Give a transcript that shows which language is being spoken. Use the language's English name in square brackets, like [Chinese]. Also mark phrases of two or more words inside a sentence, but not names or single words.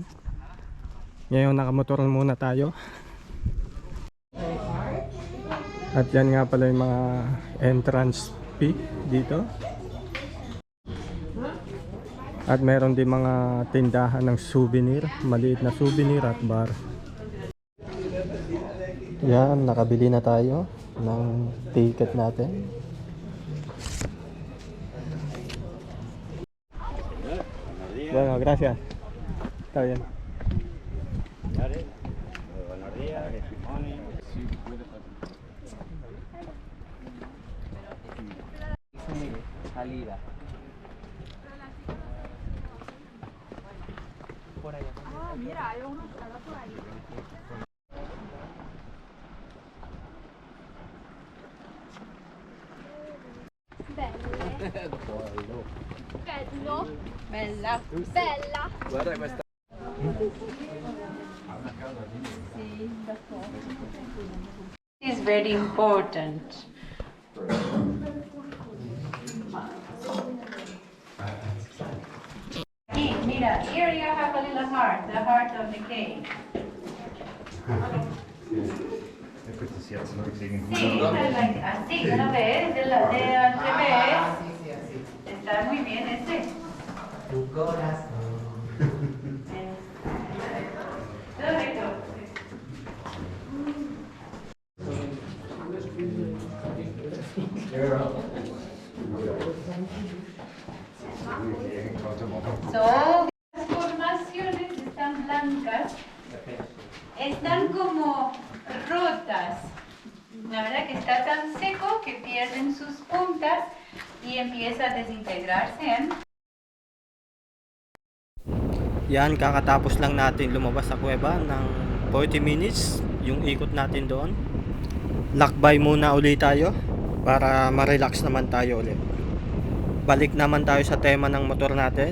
[Filipino] Ngayon nakamotor muna tayo. At yan nga pala yung mga entrance fee dito. At meron din mga tindahan ng souvenir, maliit na souvenir at bar. Yan, nakabili na tayo ng ticket natin. [Spanish] Bueno, gracias. Está bien. Salida. Por allá. Ah, mira, hay uno que está por ahí. Bello. Bella. Bella. [Italian] Guarda questa. [English] Is very important. [Spanish] Aquí, mira, [English] here you have a little heart, the heart of the cake. [Spanish] Sí, está like, así, ¿no ves? De al revés. Está muy bien ese. Tu corazón. Correcto. So, las formaciones están blancas, están como rotas. La verdad que está tan seco que pierden sus puntas y empieza a desintegrarse. [Filipino] Yan, kakatapos lang natin lumabas sa kuweba ng 40 minutes yung ikot natin doon. Lakbay muna ulit tayo para ma-relax naman tayo ulit. Balik naman tayo sa tema ng motor natin.